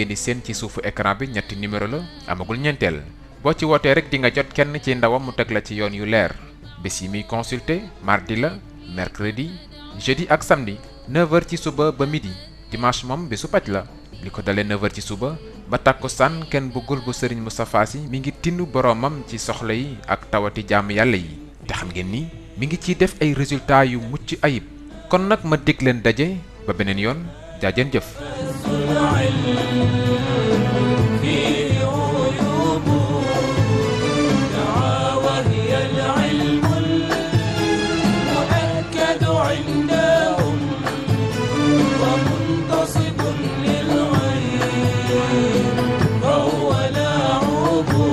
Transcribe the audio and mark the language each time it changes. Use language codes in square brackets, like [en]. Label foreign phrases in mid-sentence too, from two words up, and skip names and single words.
[wo] di seen ci suufu écran bi ñetti numéro la amagul ñeenteel boo ci wootee rek di nga jot kenn ci ndawam mu teg la ci yoon yu leer bés yi muy consulter mardi la [fr] mercredi jeudi [wo] ak samedi 9h ci suba ba midi dimanche moom bésu paj la li ko dalee 9h ci suba ba takkusaan kenn buggul bu Serigne Moustapha Sy mi ngi tindu boromam ci soxla yi ak tawati jaamu yàlla yi te xam ngeen ni mi ngi ciy def ay résultats yu mucc ayib kon nag ma dig leen daje ba beneen yoon jaajeen jëf. [ar] فيه عيوب دعا وهي العلم المؤكد عندهم ومنتصب للغيب فهو لاعب.